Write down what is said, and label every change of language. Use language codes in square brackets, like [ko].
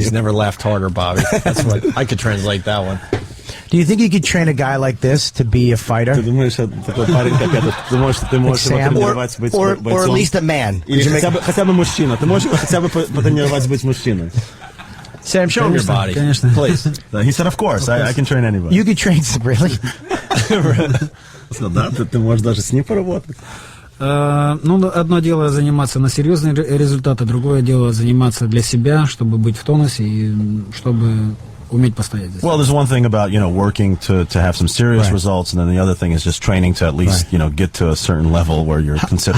[en] He's never laughed harder, Bobby. That's what I could translate that one. Do you think you could train a guy like this to be a fighter? [ru] Ты думаешь, такой парень, как этот, ты можешь его тренировать быть бойцом? [en] Or at least a man. [ru] Или хотя бы мужчина. Ты можешь хотя бы потренировать быть мужчиной? [en] Sam, show him your body. [ru] Конечно. [en] Please. He said, of course, I can train anybody. You could train, really? [ru] Да, ты можешь даже с ним поработать. Ну, одно дело заниматься на серьезные результаты, другое дело заниматься для себя, чтобы быть в тонусе и чтобы уметь постоять. [en] Well, there's one thing about working to have some serious results, and then the other thing is just training to at least get to a certain level where you're considered.